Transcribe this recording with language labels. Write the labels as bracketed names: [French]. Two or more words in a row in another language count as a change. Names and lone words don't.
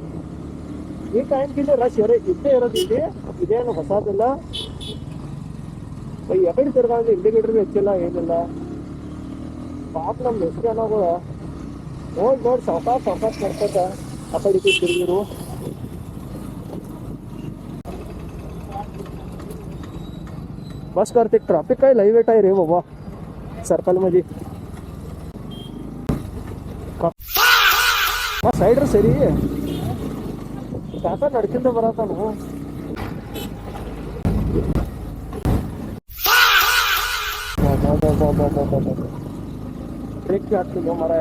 [Kannada] ಈ ಟೈಮ್ಗಿಂತ ರಶ್ ಇದ್ದೇ ಇರೋದಿದೆ, ಇದೇನು ಹೊಸದಿಲ್ಲ. ಎಕಡೆ ತಿರ್ಗಾದ್ರೆ ಇಂಡಿಕೇಟರ್ ಹೆಚ್ಚಿಲ್ಲ ಏನಿಲ್ಲ. ಪಾಪ ನಮ್ಮ ಎಷ್ಟು ಜನಗಳು ನೋಡಿ ಸಾವಕಾಶ ಮಾಡ್ಕೊತ ಆ ಕಡೆ ತಿರುಗಿರು. [Marathi] बस करते ट्रॅफिक काय लई वेट आहे रे बाबा सर्कल मध्ये. [Kannada] ಸೈಡ್ ಸರಿ ಕಾಕ ನಡ್ಕಿಂದ ಬರತಾನು. ಬ್ರೇಕ್ ಹಾಕ್ತಿದ್ವು ಮರಾಯ.